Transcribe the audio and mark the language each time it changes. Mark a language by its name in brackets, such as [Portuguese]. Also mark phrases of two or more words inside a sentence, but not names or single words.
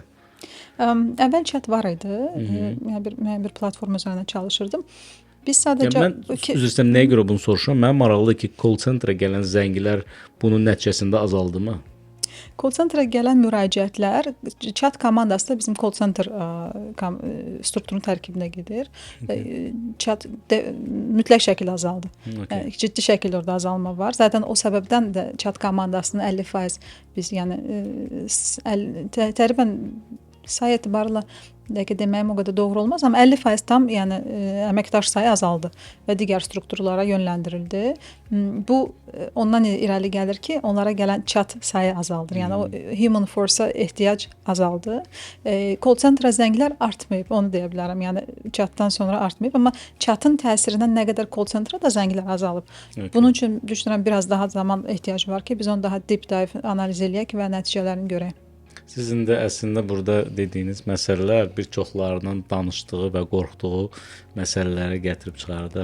[Azerbaijani] Əvvəl chat var idi. Mən bir platform üzərində çalışırdım. Biz sadəcə mən üzr istəyirəm, nəyə görə bunu soruşuram? Mənim maraqlıdır ki, [English] call centerə [Azerbaijani] gələn zənglər bunun nəticəsində azaldımı? [English] Call centerə [Azerbaijani] gələn müraciətlər chat komandası da bizim [English] call center [Azerbaijani] strukturun tərkibinə gedir. Chat mütləq şəkildə azaldı. Ciddi şəkildə orada azalma var. Zaten o səbəbdən də chat komandasının 50% biz yəni təqribən sayı etibarıyla deməyim o qədər doğru olmaz, amma 50% tam yəni əməkdaş sayı azaldı və digər strukturlara yönləndirildi. Bu ondan irəli gəlir ki, onlara gələn chat sayı azaldır. Yəni o [English] human force-a [Azerbaijani] ehtiyac azaldı. [English] Call center [Azerbaijani] zənglər artmayıb, onu deyə bilərəm. Yəni chatdan sonra artmayıb, amma chatın təsirindən nə qədər [English] call centerə [Azerbaijani] də zənglər azalıb. Bunun üçün düşünürəm biraz daha zaman ehtiyac var ki, biz onu daha [English] deep dive [Azerbaijani] analiz eləyək və nəticələrini görək. Sizin də əslində burada dediyiniz məsələlər bir çoxlarının danışdığı və qorxduğu məsələləri gətirib çıxardı.